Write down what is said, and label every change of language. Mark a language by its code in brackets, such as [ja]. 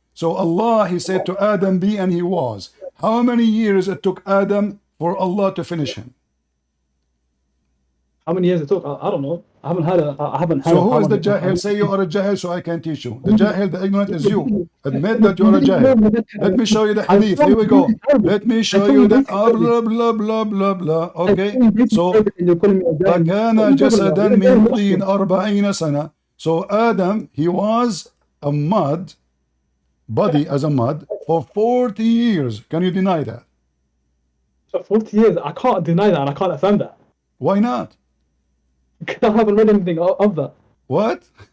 [en] So Allah, he said to Adam, be, and he was. How many years it took Adam for Allah to finish him? How many years it took? I don't know. I haven't So who is the jahil? Say you are a jahil so I can teach you. The jahil, the ignorant is you. Admit that you are a jahil. Let me show you the hadith. Here we go. Let me show you the blah blah blah blah blah. Okay. So [ar] فكان جسدا من طين 40 سنة. [en] So Adam, he was a mud, body as a mud, for 40 years. Can you deny that? 40 years? I can't deny that and I can't affirm that. Why not? Because I haven't read anything of that. What?